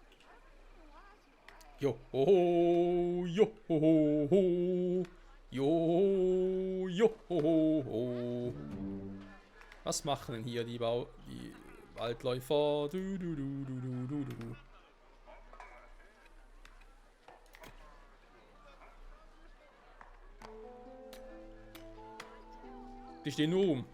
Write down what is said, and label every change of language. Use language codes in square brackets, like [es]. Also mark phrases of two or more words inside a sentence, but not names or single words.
[de] Jo, ho, jo, ho, ho, jo, jo, ho, ho. Was machen denn hier die Waldläufer? Du. Die stehen nur rum.